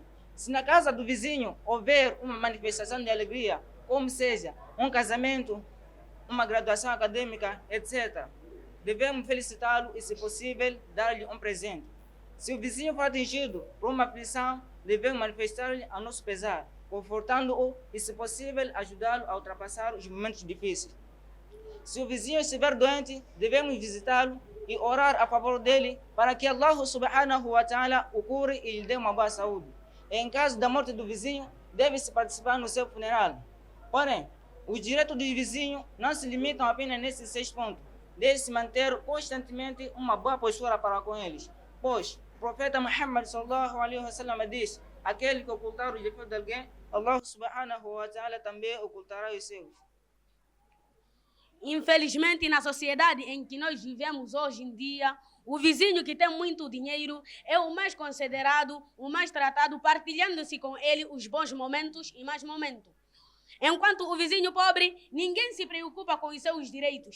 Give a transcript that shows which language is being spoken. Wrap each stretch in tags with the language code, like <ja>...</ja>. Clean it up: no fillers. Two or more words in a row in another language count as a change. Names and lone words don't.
<pt>Se na casa do vizinho houver uma manifestação de alegria, como seja um casamento, uma graduação acadêmica, etc., devemos felicitá-lo e, se possível, dar-lhe um presente. Se o vizinho for atingido por uma aflição, devemos manifestar-lhe a nosso pesar, confortando-o e, se possível, ajudá-lo a ultrapassar os momentos difíceis. Se o vizinho estiver doente, devemos visitá-lo e orar a favor dele para que Allah</pt> <ar>سبحانه وتعالى</ar> <pt>o cure e lhe dê uma boa saúde. Em caso da morte do vizinho, deve-se participar no seu funeral. Porém, os direitos do vizinho não se limitam apenas nesses 6 pontos. Deve-se manter constantemente uma boa postura para com eles, pois o profeta Muhammad</pt> <ar>صلى الله عليه وسلم</ar> <pt>diz: aquele que ocultar o defeito de alguém, Allah</pt> <ar>سبحانه وتعالى</ar> <pt>também ocultará os seus. Infelizmente, na sociedade em que nós vivemos hoje em dia, O vizinho que tem muito dinheiro é o mais considerado, o mais tratado, partilhando-se com ele os bons momentos e mais momentos. Enquanto o vizinho pobre, ninguém se preocupa com os seus direitos.</pt>